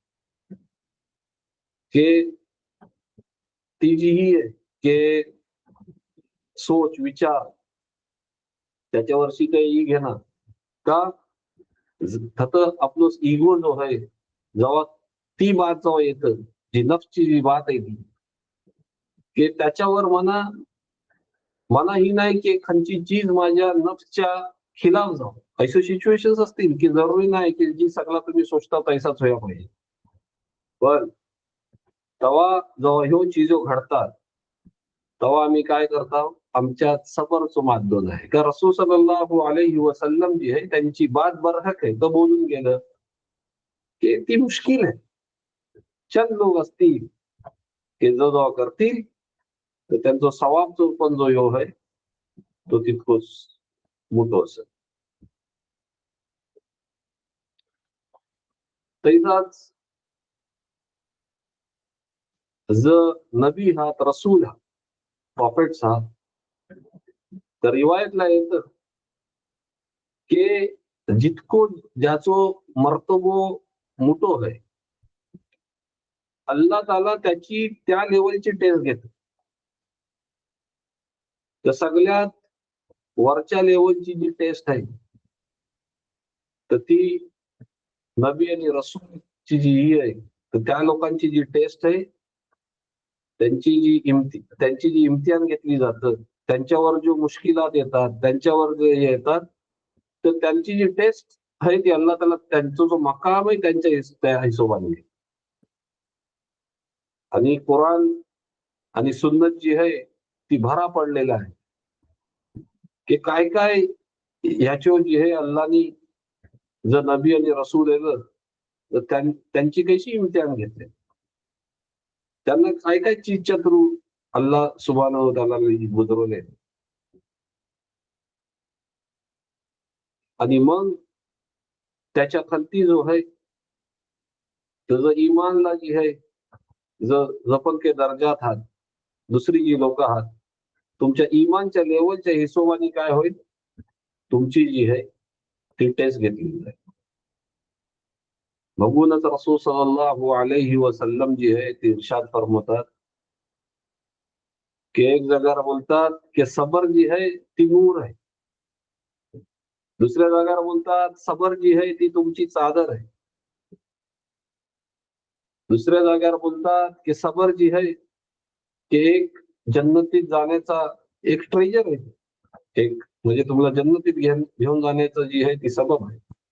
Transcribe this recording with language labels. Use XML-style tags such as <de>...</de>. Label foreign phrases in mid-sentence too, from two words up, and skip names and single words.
<mr>की ती जी ही आहे की सोच विचार त्याच्यावरची काही घेणं का फक्त आपलं इगो जो आहे, जेव्हा ती बात जेव्हा येतं, जी नफ्सची जी बात आहे ती, की त्याच्यावर मना ही नाही की एखादी चीज माझ्या नफ्सच्या खिलाफ जाऊ. असे सिच्युएशन्स असतील की जरुरी नाही की जी सगळा तुम्ही सोचता तैसाच व्हायला पाहिजे, पण तेव्हा जेव्हा ह्यो चीजो घडतात, तेव्हा आम्ही काय करतो, आमच्यात सबरचं माध्यम आहे. का रसूल</mr> <ar>صلى الله عليه وسلم</ar> <mr>जी आहे त्यांची बात बरहक आहे, तर बोलून गेलं की ती मुश्किल आहे. चंद लोक असतील की जो जेव्हा करतील, तर त्यांचा सवाब जो पण जो ह्यो आहे तो तितकोच मोठो असेल. तैसाच जर नबी हा रसूल हा प्रॉफिट्स हा, तर रिवायतला येतं की जितको ज्याचो मर्तबो मोठो आहे, अल्लाह ताला त्याची त्या लेवलची टेस्ट घेतो. तर सगळ्यात वरच्या लेवलची जी टेस्ट आहे, तर ती नबी आणि रसूलची जी ही आहे, तर त्या लोकांची जी टेस्ट आहे, त्यांची जी इम्तिहान घेतली जातं, त्यांच्यावर जो मुश्किलात येतात, त्यांच्यावर जे येतात, तर त्यांची जी टेस्ट आहे ती अल्लाह ताला त्यांचा जो मकाम आहे त्या हिशोबाने. आणि कुराण आणि सुन्नत जी आहे ती भरा पडलेला आहे की काय काय ह्याच्यावर जी आहे अल्लानी जर नबी आणि रसूल आहे तर त्यांची कशी इम्तिहान घेतले, त्यांना काय काय चीजच्या थ्रू</mr> <ar>الله سبحانه وتعالى</ar> <mr>गुजरवले. आणि मग त्याच्या खालती जो आहे त्याचं इमानला जी आहे जपन के दर्जात आहात, दुसरी जी लोक आहात, तुमच्या इमानच्या लेवलच्या हिशोबाने काय होईल, तुमची जी आहे ती टेस्ट घेतली जाईल. बघूनच रसूल</mr> <ar>صلى الله عليه وسلم</ar> <mr>जी आहे ते इर्शाद फरमातात की एक जागेवर बोलतात की सबर जी आहे ती नूर आहे, दुसऱ्या जागेवर बोलतात सबर जी आहे ती तुमची चादर आहे, दुसऱ्या जागेवर बोलतात की सबर जी आहे की एक जन्नतीत जाण्याचा एक ट्रेजर आहे, एक म्हणजे तुम्हाला जन्नतीत घेऊन जाण्याचं जी आहे ती सबब आहे.</mr>